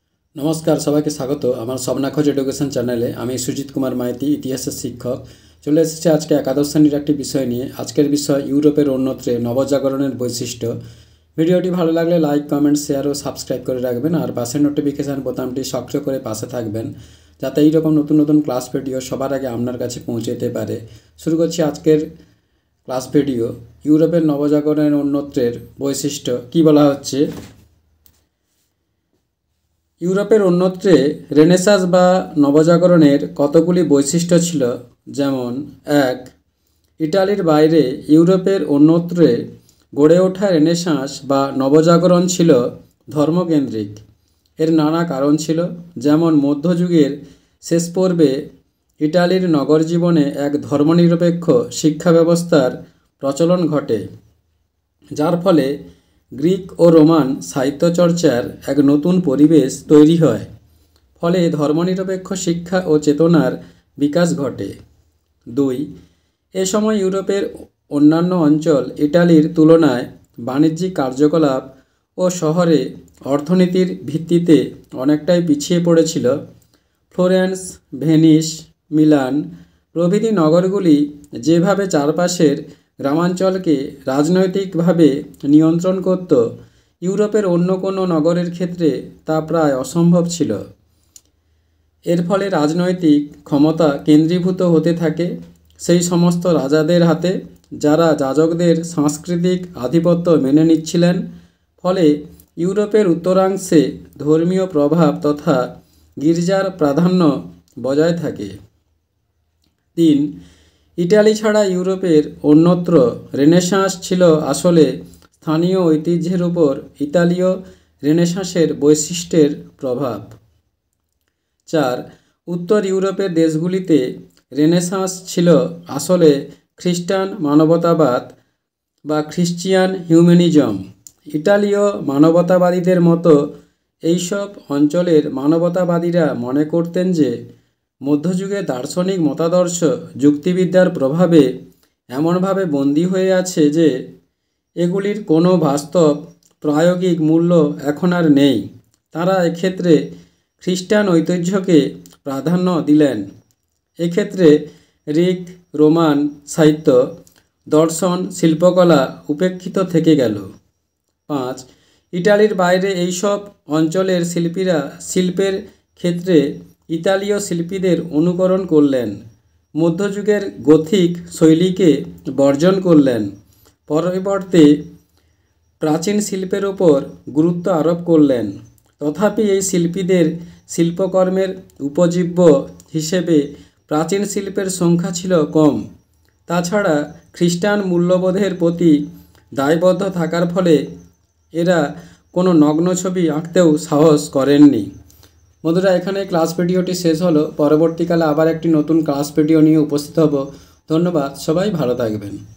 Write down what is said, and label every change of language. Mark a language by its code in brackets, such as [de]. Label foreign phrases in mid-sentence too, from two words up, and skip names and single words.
[bn] নমস্কার সবাই কে স্বাগত আমার স্বপ্নাখোজ এডুকেশন চ্যানেলে আমি সুজিত কুমার মাইতি ইতিহাসের শিক্ষক চলে এসেছি আজ কে একাদশ শ্রেণীর একটি বিষয় নিয়ে। আজকের বিষয় ইউরোপের অন্যত্রে নবজাগরণের বৈশিষ্ট্য। ভিডিওটি ভালো লাগলে [en] like comment share [bn] আর সাবস্ক্রাইব করে রাখবেন আর পাশের নোটিফিকেশন বোতামটি সক্রিয় করে পাশে থাকবেন যাতে এই রকম নতুন নতুন [en] class video [bn] সবার আগে আপনার কাছে পৌঁছে যেতে পারে। শুরু করছি আজকের [en] class video. [bn] ইউরোপের নবজাগরণের অন্যত্রের বৈশিষ্ট্য কি বলা হচ্ছে। ইউরোপের অন্যত্রে রেনেসাঁস বা নবজাগরণের কতগুলি বৈশিষ্ট্য ছিল, যেমন এক, ইটালির বাইরে ইউরোপের অন্যত্রে গড়ে ওঠা রেনেসাঁস বা নবজাগরণ ছিল ধর্মকেন্দ্রিক। এর নানা কারণ ছিল, যেমন মধ্যযুগের শেষ পর্বে ইটালির নগর জীবনে এক ধর্মনিরপেক্ষ শিক্ষা ব্যবস্থার প্রচলন ঘটে, যার ফলে গ্রিক আর রোমান সাহিত্য চর্চার এক নতুন পরিবেশ তৈরি হয়। ফলে ধর্মনিরপেক্ষ শিক্ষা আর চেতনার বিকাশ ঘটে। দুই, এ সময় ইউরোপের অন্যান্য অঞ্চল ইটালির তুলনায় বাণিজ্যিক কার্যকলাপ আর শহরে অর্থনীতির ভিত্তিতে অনেকটাই পিছিয়ে পড়েছিল। ফ্লোরেন্স, ভেনিস, মিলান প্রভৃতি নগরগুলি যেভাবে চারপাশের গ্রামাঞ্চল কে রাজনৈতিক ভাবে নিয়ন্ত্রণ করত, ইউরোপের অন্য কোনো নগরের ক্ষেত্রে তা প্রায় অসম্ভব ছিল। এর ফলে রাজনৈতিক ক্ষমতা কেন্দ্রীভূত হতে থাকে সেই সমস্ত রাজাদের হাতে, যারা যাজকদের সাংস্কৃতিক আধিপত্য মেনে নিচ্ছিলেন। ফলে ইউরোপের উত্তরাংশে ধর্মীয় প্রভাব তথা গির্জার প্রাধান্য বজায় থাকে। তিন, ইটালি ছাড়া ইউরোপের অন্যত্র রেনেসাঁস ছিল আসলে স্থানীয় ঐতিহ্যের ওপর ইতালীয় রেনেসাঁসের বৈশিষ্ট্যের প্রভাব। চার, উত্তর ইউরোপের দেশগুলিতে রেনেসাঁস ছিল আসলে খ্রিস্টান মানবতাবাদ বা [en] Christian humanism. [bn] ইটালীয় মানবতাবাদীদের মতো এই সব অঞ্চলের মানবতাবাদীরা মনে করতেন যে মধ্যযুগে দার্শনিক মতাদর্শ যুক্তিবিদ্যার প্রভাবে এমন ভাবে বন্দী হয়ে আছে যে এগুলির কোনো বাস্তব প্রায়োগিক মূল্য এখন আর নেই। তারা এক্ষেত্রে খ্রিস্টান ঐতিহ্যকে প্রাধান্য দিলেন। এক্ষেত্রে গ্রিক রোমান সাহিত্য দর্শন শিল্পকলা উপেক্ষিত থেকে গেল। পাঁচ, ইটালির বাইরে এই সব অঞ্চলের শিল্পীরা শিল্পের ক্ষেত্রে ইতালীয় শিল্পীদের অনুকরণ করলেন, মধ্যযুগের গথিক শৈলীকে বর্জন করলেন, পরিবর্তে প্রাচীন শিল্পের ওপর গুরুত্ব আরোপ করলেন। তথাপি এই শিল্পীদের শিল্পকর্মের উপজীব্য হিসেবে প্রাচীন শিল্পের সংখ্যা ছিল কম। তাছাড়া খ্রিস্টান মূল্যবোধের প্রতি দায়বদ্ধ থাকার ফলে এরা কোনো নগ্ন ছবি আঁকতেও সাহস করেনি। বন্ধুরা এখানে [en] class video-ti [bn] শেষ হলো। পরবর্তীকালে আবার একটি নতুন [en] class video [bn] নিয়ে উপস্থিত হব। ধন্যবাদ, সবাই ভালো থাকবেন।